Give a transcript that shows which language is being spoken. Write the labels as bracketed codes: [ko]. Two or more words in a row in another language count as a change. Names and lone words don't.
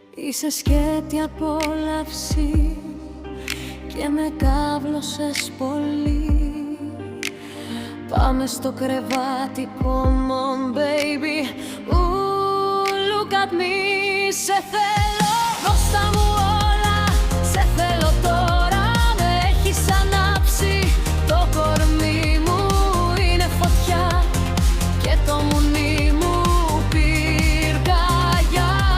[el] Είσαι σκέτη απόλαυση και με κάβλωσες πολύ. Πάμε στο κρεβάτι, [en] come on baby. Look at me, [el] σε θέλω. Δώστα μου όλα, σε θέλω τώρα. Με έχεις ανάψει, το κορμί μου είναι φωτιά και το μουνί μου πυρκαγιά.